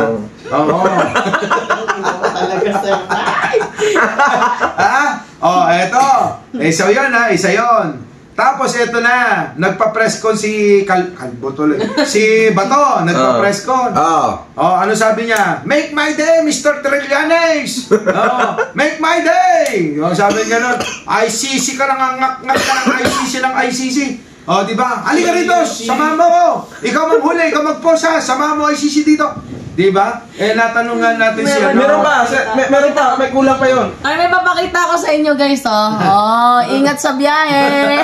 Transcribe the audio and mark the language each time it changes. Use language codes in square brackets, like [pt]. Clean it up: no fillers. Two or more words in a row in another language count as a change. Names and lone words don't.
[tl] Oo. Eto. Isa yun isa yun. Tapos eto na, nagpa-press con si Kalbo tuloy. Si Bato, nagpa-press con. Ano sabi niya? [en] Make my day, Mr. Trillanes! Make my day! [tl] Sabi niya nun, ICC ka lang, ngak-ngak ka ng ICC. Di ba? Halika rito, sama mo ko. Ikaw manghuli, ikaw magposa, sama mo ICC dito. Di ba? Natanungan natin siya. Meron pa, may kulang pa yun. Ay, may papakita ko sa inyo guys, ingat sa biyahe.